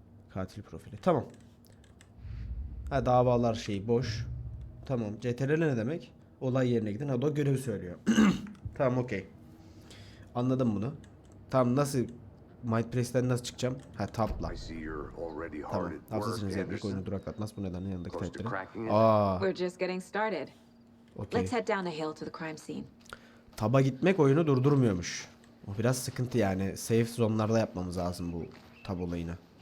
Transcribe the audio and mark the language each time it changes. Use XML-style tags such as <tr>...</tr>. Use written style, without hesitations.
<tr>Katil profili. Tamam. Ha, davalar şeyi boş. Tamam. CTRL ne demek? Olay yerine gidin. Ha, da görevi söylüyor. Tamam, okey. Anladım bunu. Tamam, nasıl Mindpress'ten nasıl çıkacağım? Ha, tabla. Tamam. Hafızasınız yapmak oyunu duraklatmaz. Bu nedenle yanındaki taşları.</tr> <en>We're just getting started.</en> <tr>Okey.</tr> <en>Let's head down the hill to the crime scene.</en> <tr>Taba gitmek oyunu durdurmuyormuş. O biraz sıkıntı yani. Safe zone'larda yapmamız lazım bu tab olayını.</tr>